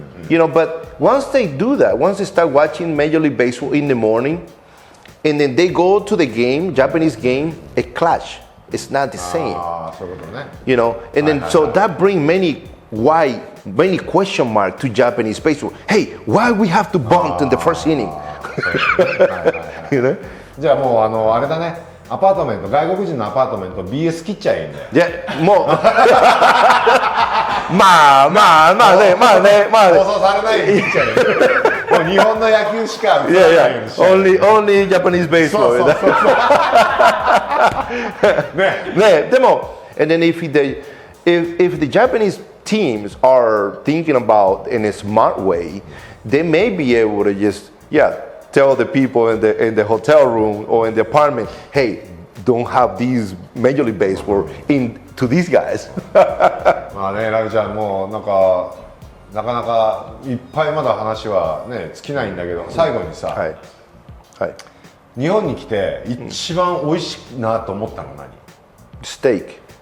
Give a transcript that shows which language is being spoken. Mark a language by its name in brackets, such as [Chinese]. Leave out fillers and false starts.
[English] You know, but once they do that, once they start watching Major League Baseball in the morning, and then they go to the game, Japanese game, it clash. It's not the same. You know, and then so that bring many white many question mark to Japanese baseball. Hey, why we have to bunt in the first inning? You know? [Japanese] じゃあもうあれだね、アパートメント、外国人のアパートメント BS 切っちゃえいいんだよ。いや、もうまあね、放送されないように切っちゃえよ。もう日本の野球しか映らないようにしちゃえ。 [English] only Japanese baseball. [Japanese] ね、でも、 [English] and then if the Japanese teams are thinking about in a smart way, they may be able to just tell the people in the hotel room or in the apartment, hey, don't have these Major League Baseball into these guys. [Japanese] まあね、ラミちゃんもうなかなかいっぱいまだ話はね尽きないんだけど、最後にさ、はい、日本に来て一番美味しいなと思ったの何？ステーキ。